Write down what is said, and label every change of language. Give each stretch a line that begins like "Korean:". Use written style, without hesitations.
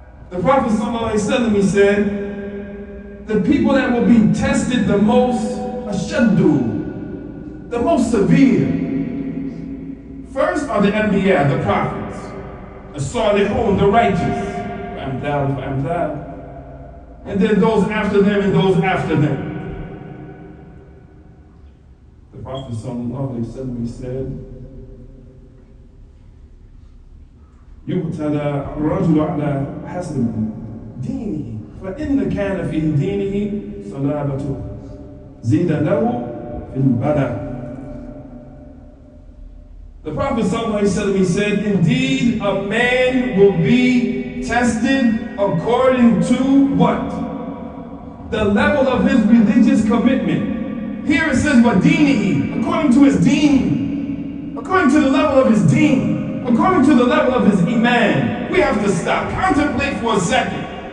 English: The Prophet ﷺ, he said, the people that will be tested the most, ashaddu, the most severe, first are the anbiya, the prophets, as-salihun, the righteous,
Arabic: فأمثال فأمثال,
English: and then those after them and those after them. The Prophet ﷺ, he said,
Arabic: يُبْتَلَى الرَّجُلُ عَلَى حَسَبِ دِينِهِ فَإِنَّ كَانَ فِي دِينِهِ صَلَابَةٌ زِيدَ لَهُ فِي الْبَلَى.
English: The Prophet ﷺ, he said, indeed a man will be tested according to what? The level of his religious commitment. Here it says, وَدِينِهِ, according to his deen, according to the level of his deen, according to the level of his iman. We have to stop, contemplate for a second.